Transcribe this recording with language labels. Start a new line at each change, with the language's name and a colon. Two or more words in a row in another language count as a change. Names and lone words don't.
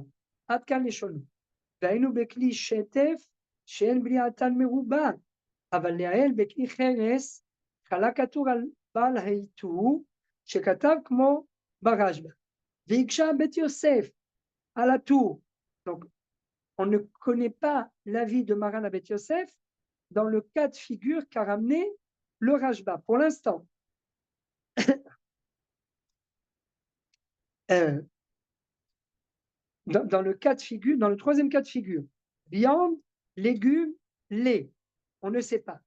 Hebrew: עד כאן לשונו. והיינו בכלי שטף שאין בריאתן מרובה, אבל לעיל בכלי חרס חלק הטור על בעל העיטור שכתב כמו ברשב"א, והקשה בית יוסף על הטור.
French: Donc, on ne connaît pas l'avis de Maran à Beth Yosef dans le cas de figure qu'a ramené le Rashba pour l'instant. Dans le cas de figure, dans le troisième cas de figure, viande, légumes, lait, on ne sait pas.